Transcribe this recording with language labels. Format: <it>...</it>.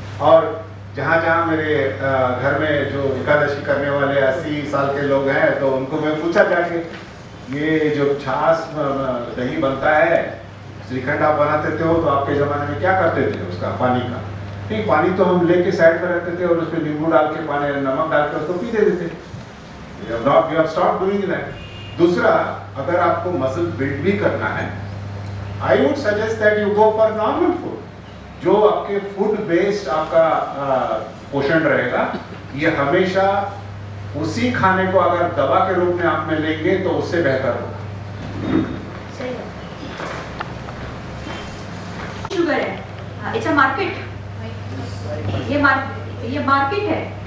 <hi>और जहाँ जहाँ मेरे घर में जो एकादशी करने वाले 80 साल के लोग हैं, तो उनको मैं पूछा जाके, ये जो छाछ दही बनता है, श्रीखंड आप बनाते थे हो, तो आपके ज़माने में क्या करते थे उसका पानी का? नहीं, पानी तो हम लेके साइड पर रखते थे और उसमें नींबू डाल के, पानी नमक डाल के उसको पी देते थे।</hi> <en>We have stopped doing that.</en> <hi>दूसरा, अगर आपको मसल बिल्ड भी करना है,</hi> <en>I would suggest that you go for normal food.</en> <hi>जो आपके फूड बेस्ड आपका पोषण रहेगा, ये हमेशा उसी खाने को अगर दवा के रूप में आप में लेंगे तो उससे बेहतर होगा। सही है। शुगर है,</hi> <en>it's a market,</en> <hi>ये मार्केट है।</hi>